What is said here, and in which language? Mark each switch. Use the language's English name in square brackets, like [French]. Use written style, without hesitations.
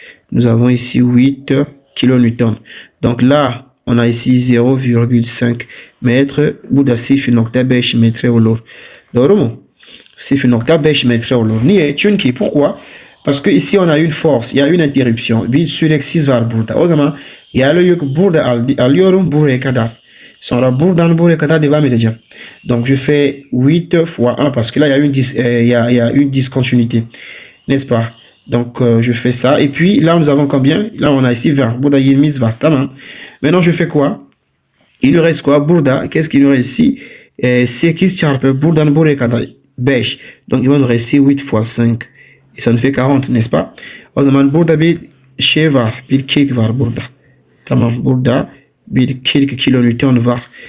[French] Nous avons ici 8 kN. Donc là, on a ici 0,5 mètres. [Turkish] Burada 0.5 metre olur. Doğru mu? 0.5 metre olur. Niye? Çünkü pourquoi? [French] Parce que ici, on a une force. Il y a une interruption. [Turkish] Bir süreksiz var burada. O zaman yerli yük burada alıyorum buraya kadar. Sonra buradan buraya kadar devam edeceğim. [French] Donc je fais 8 fois 1 parce que là il y a une discontinuité, n'est-ce pas? Donc je fais ça et puis là nous avons combien? Là on a ici 20. [Turkish] Burada 20 var. Tamam. [French] Maintenant je fais quoi? Il nous reste quoi? Burada qu'est-ce qu'il nous reste ici? [Turkish] 8 çarpı buradan buraya kadar 5. [French] Donc il va nous rester 8 fois 5 et ça nous fait 40, n'est-ce pas? [Turkish] O zaman burada bir şey var. Bir kek var burada. Tamam, burada bir 40 kilonewton var.